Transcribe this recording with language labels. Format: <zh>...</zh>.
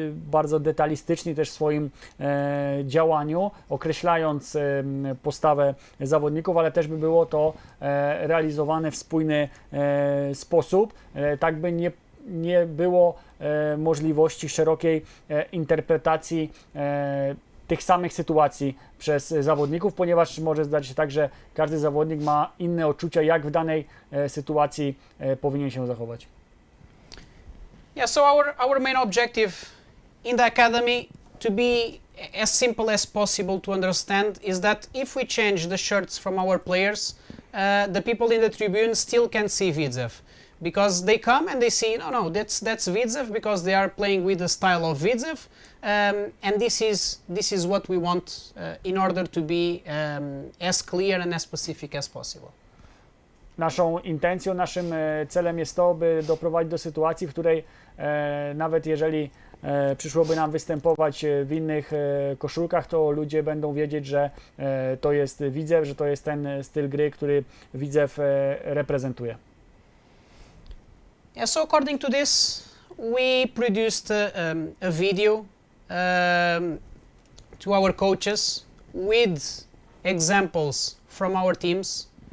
<pl>bardzo detalistyczni też w swoim działaniu, określając postawę zawodników, ale też by było to realizowane w spójny sposób, tak by nie było możliwości szerokiej interpretacji tych samych sytuacji przez zawodników, ponieważ może zdarzyć się tak, że każdy zawodnik ma inne odczucia, jak w danej sytuacji powinien się zachować.</pl> <en>Yeah, so our main objective in the academy, to be as simple as possible to understand, is that if we change the shirts from our players, the people in the tribune still can see Widzew. Because they come and they see, no, that's Widzew, because they are playing with the style of Widzew, and this is what we want in order to be as clear and as specific as possible.</en> <pl>Naszą intencją, naszym celem jest to, by doprowadzić do sytuacji, w której nawet jeżeli przyszłoby nam występować w innych koszulkach, to ludzie będą wiedzieć, że to jest Widzew, że to jest ten styl gry, który Widzew reprezentuje.</pl> <en>Yeah, so according to this, we produced a video to our coaches with examples from our teams.</en>